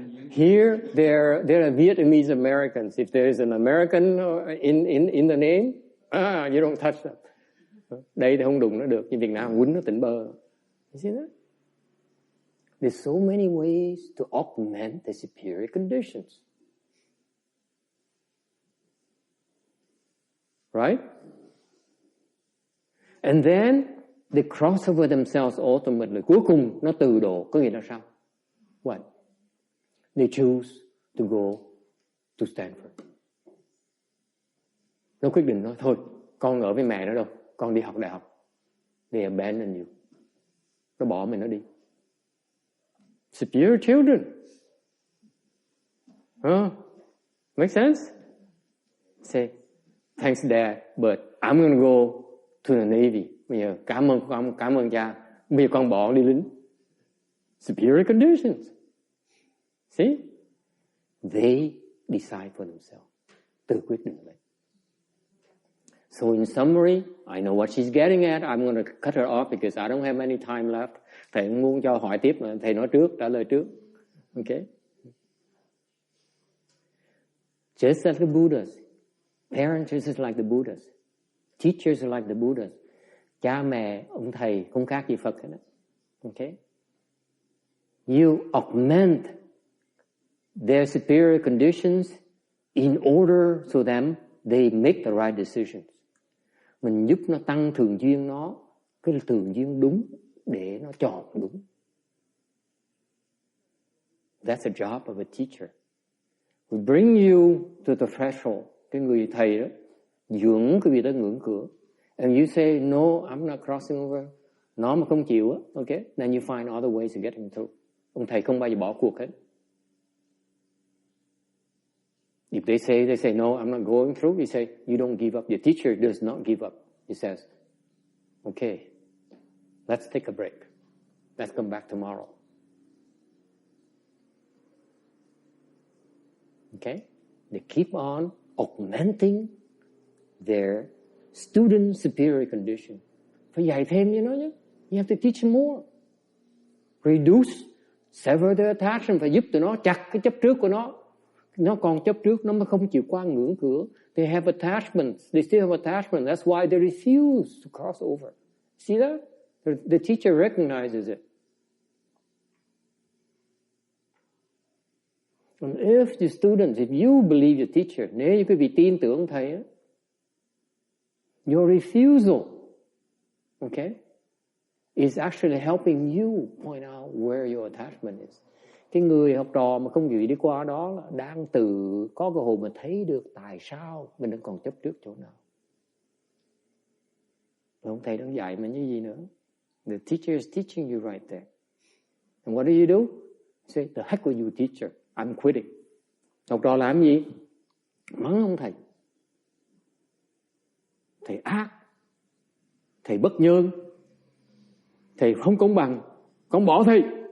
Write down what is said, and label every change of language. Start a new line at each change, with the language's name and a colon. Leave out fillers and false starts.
English: Here, there are Vietnamese Americans. If there is an American in the name, you don't touch them.
Vietnamese: Đây thì không đụng nó được, nhưng Việt Nam quýnh nó tỉnh bơ.
English: You see that? There's so many ways to augment the superior conditions. Right? And then they cross over themselves ultimately.
Vietnamese: Cuối cùng nó từ độ, có nghĩa là sao?
English: What? They choose to go to Stanford.
Vietnamese: Nó quyết định nói, thôi, con ở với mẹ nữa đâu, con đi học đại học.
English: They abandon you.
Vietnamese: Nó bỏ mình nó đi.
English: Superior children. Make sense? Say, thanks Dad, but I'm going to go to the Navy.
Vietnamese: Bây giờ cảm ơn cha. Bây giờ con bỏ đi lính.
English: Superior conditions. See? They decide for themselves.
Vietnamese: Tự quyết định vậy.
English: So in summary, I know what she's getting at. I'm going to cut her off because I don't have any time left.
Vietnamese: Thầy muốn cho hỏi tiếp mà thầy nói trước, trả lời trước.
English: Okay? Just like the Buddhas. Parents just like the Buddhas. Teachers are like the Buddhas.
Vietnamese: Cha mẹ, ông thầy không khác gì Phật hết.
English: Okay? You augment their superior conditions in order so that they make the right decisions.
Vietnamese: Mình giúp nó tăng thường duyên nó, cái thường duyên đúng để nó chọn đúng.
English: That's the job of a teacher. We bring you to the threshold.
Vietnamese: Cái người thầy đó dưỡng cái vị tới ngưỡng cửa.
English: And you say, no, I'm not crossing over.
Vietnamese: Nó mà không chịu á,
English: okay, then you find other ways to get him through.
Vietnamese: Ông thầy không bao giờ bỏ cuộc hết.
English: If they say, no, I'm not going through, you say, you don't give up. Your teacher does not give up. He says, okay, let's take a break. Let's come back tomorrow. Okay? They keep on augmenting their student superior condition.
Vietnamese: Phải dạy thêm cho nó nhé.
English: You have to teach them more. Reduce, sever their attachment.
Vietnamese: Phải giúp tụi nó chặt cái chấp trước của nó. Nó còn chấp trước, nó mới không chịu qua ngưỡng cửa.
English: They have attachments. They still have attachments. That's why they refuse to cross over. See that? The teacher recognizes it. And if the students, if you believe your teacher,
Vietnamese: nếu như quý vị tin tưởng thầy,
English: your refusal, okay, is actually helping you point out where your attachment is.
Vietnamese: Cái người học trò mà không chịu đi qua đó là đang có cơ hội mà thấy được tại sao mình đang còn chấp trước chỗ nào. Ông thầy đang dạy mình như gì nữa.
English: The teacher is teaching you right there. And what do? You say, the heck with you teacher, I'm quitting.
Vietnamese: Học trò làm gì? Mắng ông thầy. Thầy ác. Thầy bất nhân. Thầy không công bằng. Con bỏ thầy.